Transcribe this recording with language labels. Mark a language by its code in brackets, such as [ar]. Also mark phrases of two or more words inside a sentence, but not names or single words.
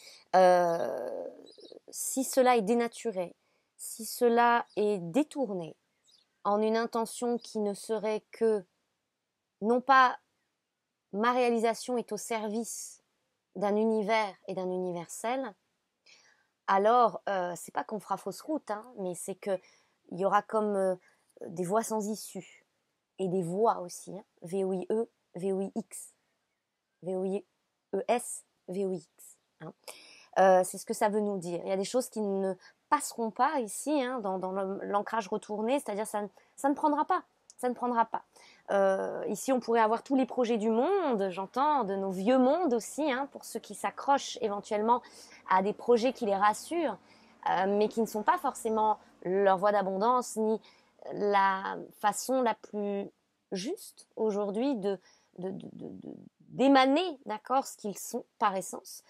[fr] Si cela est dénaturé, si cela est détourné en une intention qui ne serait que, non pas ma réalisation est au service d'un univers et d'un universel, alors c'est pas qu'on fera fausse route, mais c'est qu'il y aura comme des voies sans issue et des voies aussi, V-O-I-E, V-O-I-X, V-O-I-E-S, V-O-I-X. C'est ce que ça veut nous dire. Il y a des choses qui ne passeront pas ici, dans l'ancrage retourné, c'est-à-dire ça ne prendra pas. Ça ne prendra pas. Ici, on pourrait avoir tous les projets du monde, j'entends, de nos vieux mondes aussi, pour ceux qui s'accrochent éventuellement à des projets qui les rassurent, mais qui ne sont pas forcément leur voie d'abondance, ni la façon la plus juste aujourd'hui d'émaner, d'accord, ce qu'ils sont par essence.